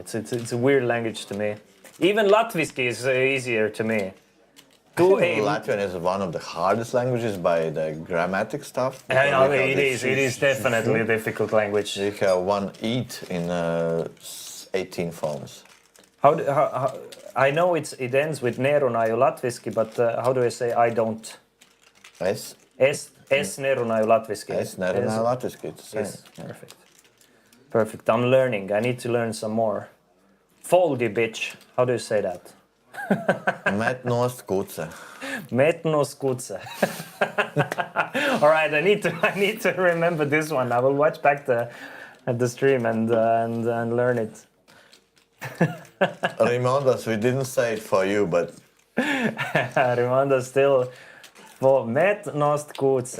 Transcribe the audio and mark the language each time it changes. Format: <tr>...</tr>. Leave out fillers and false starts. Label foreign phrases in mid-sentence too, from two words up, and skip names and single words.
<en>It's a weird language to me. Even Latviski is easier to me. I think Latvian is one of the hardest languages by the grammatic stuff. I know, because we have it is definitely a difficult language. We have one eat in 18 forms. How I know it ends with</en> <lv>nerunāju latviski,</lv> <en>but how do I say I don't?</en> <lv>Es Es nerunāju latviski. nerunāju latviski.</lv> <en>It's the Yes, same. perfect. Perfect. I'm learning. I need to learn some more. Foldy bitch. How do you say that?</en> <lv>Met nost kuce. Metnos kuce.</lv> <en>All right, I need to remember this one. I will watch back the stream and learn it. Raimondas, we didn't say it for you, but Raimondas still for</en> <lv>metnost kuce.</lv>